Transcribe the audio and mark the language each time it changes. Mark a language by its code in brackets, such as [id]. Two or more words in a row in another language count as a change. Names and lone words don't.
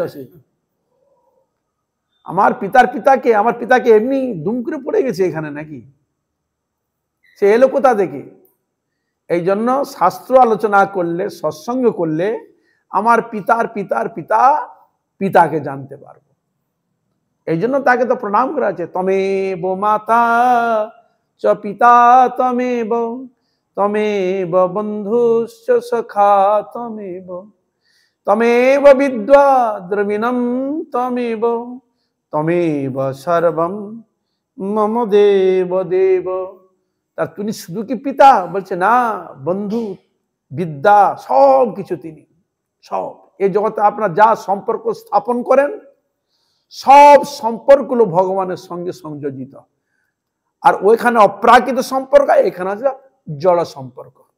[bn] সে আমার পিতার পিতাকে, আমার পিতাকে এমনি দুম করে পড়ে গেছে এখানে নাকি? সে এলো কোথা থেকে? এই জন্য শাস্ত্র আলোচনা করলে, সৎসঙ্গ করলে আমার পিতার পিতার পিতা পিতাকে জানতে পারবো। এই জন্য তাকে তো প্রণাম করা আছে, [sa] তমেব মাতা চ পিতা তমেব, তমেব বন্ধুশ্চ সখা তমেব, তমেব বিদ্যা দ্রবিণম তমেব, তমেব সর্বম মম দেব দেব। [bn] তার তিনি শুধু কি পিতা? বলছে না, বন্ধু, বিদ্যা, সব কিছু তিনি। সব এই জগতে আপনার যা সম্পর্ক স্থাপন করেন সব সম্পর্কগুলো ভগবানের সঙ্গে সংযোজিত। আর ওইখানে অপ্রাকৃত সম্পর্ক, এখানে আছে জড় সম্পর্ক।